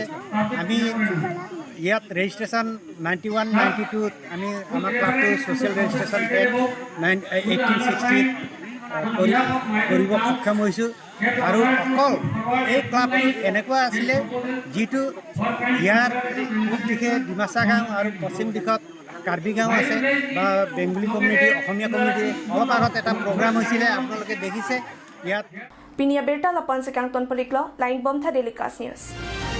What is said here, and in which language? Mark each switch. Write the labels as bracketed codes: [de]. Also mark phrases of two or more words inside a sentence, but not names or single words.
[as] আমি ইয়াত ৰেজিষ্ট্ৰেশ্যন 91-92 আমি আমাৰ ক্লাবটো [en] social registration [as] 1860 কৰিব সক্ষম হৈছোঁ। আৰু অকল এই ক্লাবটো এনেকুৱা আছিলে যিটো ইয়াৰ পূব দিশে ডিমাচা গাঁও আৰু পশ্চিম দিশত কাৰ্বি গাঁও আছে বা [en] Bengali community, [as] অসমীয়া কমিউনিটি। অলপ আগত এটা প্ৰগ্ৰাম হৈছিলে, আপোনালোকে দেখিছে। ইয়াত [mjw] Pinia Berta Lapan Sekang Ton Periklo, Lain Bom Tha Delikas News.